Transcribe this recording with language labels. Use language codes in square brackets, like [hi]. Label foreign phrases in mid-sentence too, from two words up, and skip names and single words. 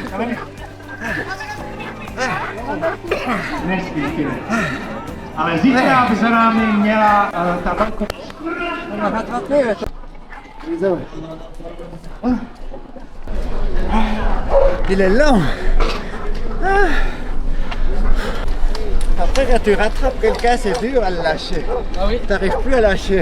[cs] Neskvělé. Ale zítra by za námi měla ta velká... [fr] Il est long. Après, quand tu rattrapes quelqu'un, c'est dur à le lâcher. Ah oui? Tu n'arrives plus à lâcher.